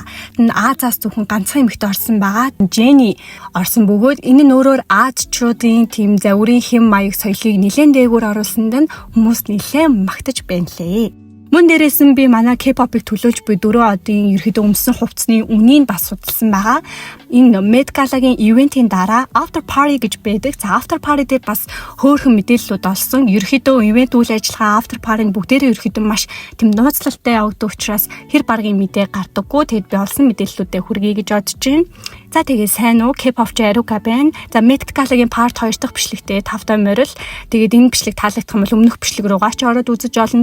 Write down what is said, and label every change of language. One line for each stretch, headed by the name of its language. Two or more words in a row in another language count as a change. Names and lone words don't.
Mongolian: Энэ Азаас зөвхөн ганцхан эмэгтэй орсон байгаа. Jenny орсон бөгөөд энэ нь өөрөөр Азчуудын тийм загварын хэм маяг соёлыг нэлээд дээгүүр оруулсанд нь хүмүүс нэлээд магтаж байна лээ. Мөн дээрээс нь би манай K-pop-ыг төлөөлж буй 4 одын ерөөдөө өмсөн хувцсны үнийг бас судалсан байгаа. Энэ Met Gala-гийн ивентийн дараа
English: after party
Mongolian: гэж байдаг. За
English: after party
Mongolian: дээр бас хөөрхөн мэдээллүүд олсон. Ерөөдөө ивент үйл ажиллагаа
English: after party-г
Mongolian: бүгдээрээ ерөөдөө маш тийм нууцлалтай явагддаг учраас хэр баргийн мэдээ гардаггүй. Тэгэд би олсон мэдээллүүдээ хүргэе гэж бодож байна. За тэгээ сайн уу K-pop-ч Aruka байна. За Met Gala-гийн part 2 дахь бичлэгтээ 5 морил. Тэгээд энэ бичлэг таалагдах юм бол өмнөх бичлэг рүү гаач ороод үзэж олно.